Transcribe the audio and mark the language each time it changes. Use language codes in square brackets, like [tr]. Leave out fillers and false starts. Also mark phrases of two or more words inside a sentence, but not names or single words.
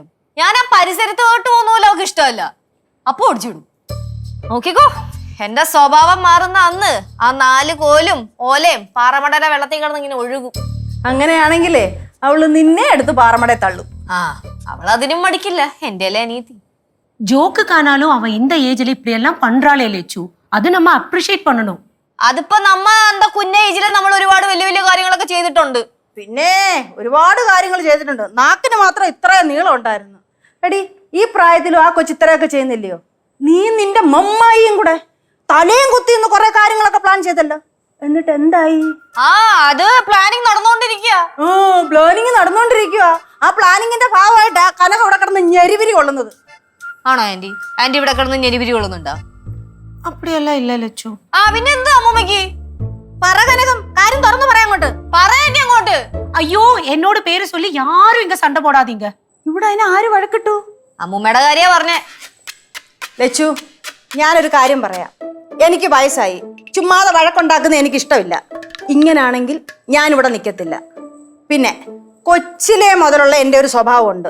[ml] ഞാൻ ആ പരിസരത്തോട്ട് പോകുന്നപോലെ അവക്ക് ഇഷ്ടമല്ല. അപ്പൊ ഓടിച്ചിടും. നോക്കിക്കോ, എന്റെ സ്വഭാവം മാറുന്ന അന്ന് ആ 4 കോലും ഓലയും പാറമടയുടെ വെള്ളത്തിൽ കിടന്ന് ഇങ്ങനെ ഒഴുകും. അങ്ങനെയാണെങ്കിലേ അവള് നിന്നെ എടുത്ത് പാറമടയെ തള്ളും. അവളതിനും മടിക്കില്ല, എന്റെ അല്ലേ അനിയത്തി. [ta] ஜோக்குக்கானாலும் அவ இந்த ஏஜ்ல இப்படி எல்லாம் பண்றாளே லட்சு, அது நம்ம அப்ரிஷியேட் பண்ணணும். [ml] അതിപ്പോ നമ്മ എന്താ കുഞ്ഞ ഏജില് നമ്മൾ ഒരുപാട് വലിയ വലിയ കാര്യങ്ങളൊക്കെ ചെയ്തിട്ടുണ്ട്. പിന്നെ ഒരുപാട് കാര്യങ്ങൾ ചെയ്തിട്ടുണ്ട്. നാക്കിന് മാത്രം ഇത്ര നീളം ഉണ്ടായിരുന്നു. എടി ഈ പ്രായത്തിലും ആ കൊച്ചിത്രയൊക്കെ ചെയ്യുന്നില്ലയോ? നീ നിന്റെ മമ്മായിയും കൂടെ തലയും കുത്തി ഇന്ന് കുറെ കാര്യങ്ങളൊക്കെ പ്ലാൻ ചെയ്തല്ലോ. എന്നിട്ട് എന്തായി? അത് പ്ലാനിങ് നടന്നുകൊണ്ടിരിക്കുക. പ്ലാനിങ് നടന്നുകൊണ്ടിരിക്കുക. ആ പ്ലാനിങ്ങിന്റെ ഭാഗമായിട്ടാ കനക ഇവിടെ കിടന്ന് ഞെരിവിരി കൊള്ളുന്നത്. ആണോ ആന്റി? ആന്റി ഇവിടെ കിടന്ന് ഞെരിവിരി കൊള്ളുന്നുണ്ടോ? [ta] அப்படியெல்லாம் இல்ல லட்சு. [ml] പിന്നെ എന്താ അമ്മൂമ്മക്ക്? പറ കനകം, കാര്യം തുറന്നു പറയാൻ അങ്ങോട്ട്. പറയാൻ അങ്ങോട്ട്. [ta] ஐயோ, என்னோட பேரை சொல்லி யாரும் இங்க சண்டை போடாதீங்க. [ml] ഇവിടെ അതിന് ആര് വഴക്കിട്ടു? അമ്മൂമ്മയുടെ കാര്യ പറഞ്ഞേ. ലച്ചു, ഞാനൊരു കാര്യം പറയാം. എനിക്ക് വയസ്സായി, ചുമ്മാതെ വഴക്കുണ്ടാക്കുന്ന എനിക്ക് ഇഷ്ടമില്ല. ഇങ്ങനാണെങ്കിൽ ഞാനിവിടെ നിൽക്കത്തില്ല. പിന്നെ കൊച്ചിലെ മുതലുള്ള എൻ്റെ ഒരു സ്വഭാവമുണ്ട്.